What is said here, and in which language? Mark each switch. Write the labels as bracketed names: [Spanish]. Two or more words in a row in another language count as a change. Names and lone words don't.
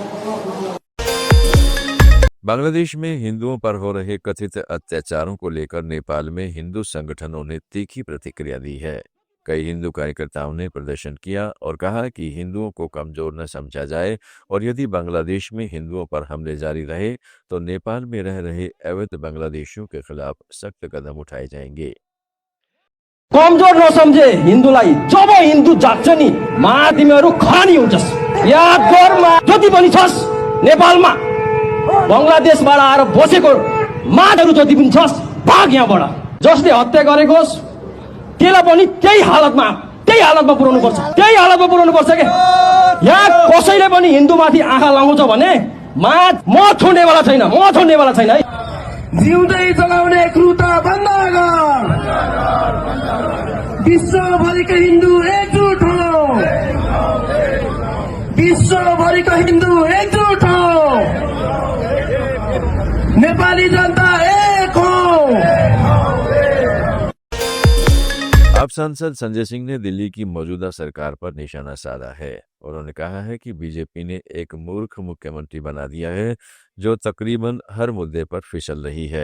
[Hindi] बांग्लादेश में हिंदुओं पर हो रहे कथित अत्याचारों को लेकर नेपाल में हिंदू संगठनों ने तीखी प्रतिक्रिया दी है। कई हिंदू कार्यकर्ताओं ने प्रदर्शन किया और कहा कि हिंदुओं को कमजोर न समझा जाए, और यदि बांग्लादेश में हिंदुओं पर हमले जारी रहे तो नेपाल में रह रहे अवैध बांग्लादेशियों के खिलाफ सख्त कदम उठाए जाएंगे। [Nepali] कमजोर नसम्झे हिन्दूलाई। जब हिन्दू जाग्छ नि मा तिमीहरू खरानी हुन्छस्। याद गर मा, जति पनि छस् नेपालमा बंगलादेशबाट आएर बसेको माहरू जति पनि छस्, भाग यहाँबाट। जसले हत्या गरेकोस् त्यसलाई पनि त्यही हालतमा पुर्याउनु पर्छ, त्यही हालतमा पुर्याउनु पर्छ के। यहाँ कसैले पनि हिन्दूमाथि आँखा लगाउँछ भने म छोड्नेवाला छैन है। जिउँदै जलाउने क्रूरता बन्द गर। विश्वभरिका हिन्दू एकजुट हो। विश्व भरि का हिंदू एकजुट हो, नेपाली जनता एक हो। [Hindi] अब सांसद संजय सिंह ने दिल्ली की मौजूदा सरकार पर निशाना साधा है। उन्होंने कहा है कि बीजेपी ने एक मूर्ख मुख्यमंत्री बना दिया है जो तकरीबन हर मुद्दे पर फिसल रही है।